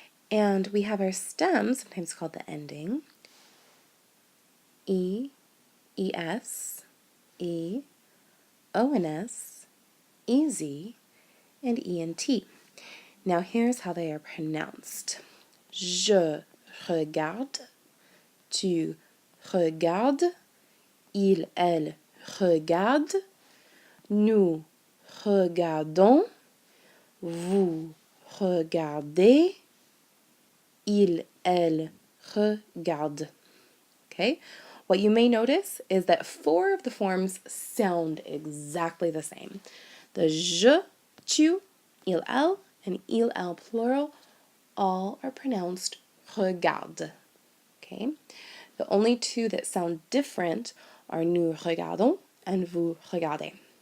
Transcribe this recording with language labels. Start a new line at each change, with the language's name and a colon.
English: And we have our stem, sometimes called the ending, E, es, e, ons, ez, and ent. Now here's how they are pronounced.
French: Je regarde, tu regardes, il, elle regarde, nous regardons, vous regardez, il, elle regarde.
English: Okay? What you may notice is that 4 of the forms sound exactly the same. The je, tu, il, elle, and il, elle plural all are pronounced regarde. Okay? The only 2 that sound different are nous regardons and vous regardez.